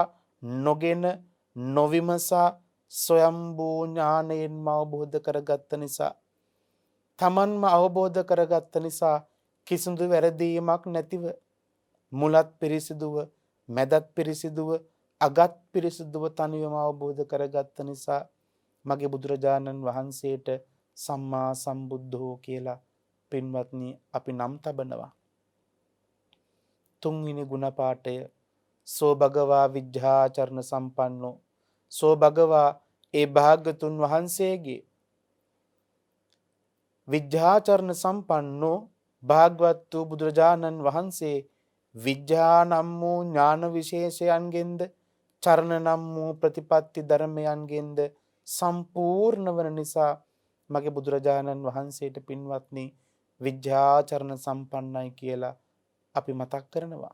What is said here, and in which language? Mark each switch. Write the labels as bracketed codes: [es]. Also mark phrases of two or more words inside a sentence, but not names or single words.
[si] නොගෙන නොවිමසා ස්වයම්බූ ඥානයෙන්ම අවබෝධ කරගත්ත නිසා, තමන්ම අවබෝධ කරගත්ත නිසා කිසිදු වැරදීමක් නැතිව මුලත් පිරිසිදුව මැදත් පිරිසිදුව අගත් පිරිසිදුව තනිවම අවබෝධ කරගත්ත නිසා මගේ බුදුරජාණන් වහන්සේට [pi] සම්මා සම්බුද්ධෝ [si] කියලා පින්වත්නි අපි නම් තබනවා. තුන්වෙනි ගුණපාඨය [pi] සෝ භගවා විජ්ජාචරණ සම්පන්නෝ. සෝ භගවා [si] ඒ භාග්‍යතුන් වහන්සේගේ [pi] විජ්ජාචරණ සම්පන්නෝ [si] භාග්‍යවත් වූ බුදුරජාණන් වහන්සේ විජ්ජා නම් වූ ඥාන විශේෂයන්ගෙන්ද චරණ නම් වූ ප්‍රතිපත්ති ධර්මයන්ගෙන්ද සම්පූර්ණ වන නිසා මගේ බුදුරජාණන් වහන්සේට පින්වත්නි විජ්ජාචරණ සම්පන්නයි කියලා අපි මතක් කරනවා.